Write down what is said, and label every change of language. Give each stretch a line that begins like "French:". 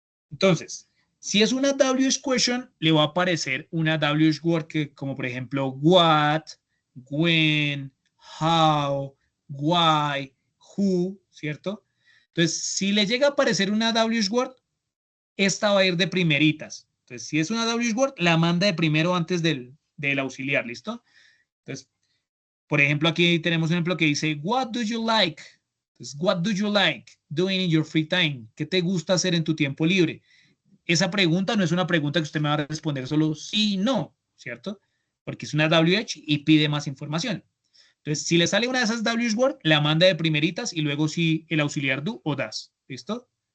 Spanish: Entonces, si es una WH question, le va a aparecer una WH word que, como por ejemplo, what, when, how, why, who, ¿cierto? Entonces, si le llega a aparecer una WH word, esta va a ir de primeritas. Entonces, si es una WH word, la manda de primero antes del auxiliar, ¿listo? Entonces, por ejemplo, aquí tenemos un ejemplo que dice,
English: what do you like? Entonces, what do you like doing in your free time?
Spanish: ¿Qué te gusta hacer en tu tiempo libre? Esa pregunta no es una pregunta que usted me va a responder solo sí y no, ¿cierto? Porque es una WH y pide más información. Entonces, si le sale una de esas WH word, la manda de primeritas y luego sí el auxiliar do o das, ¿listo?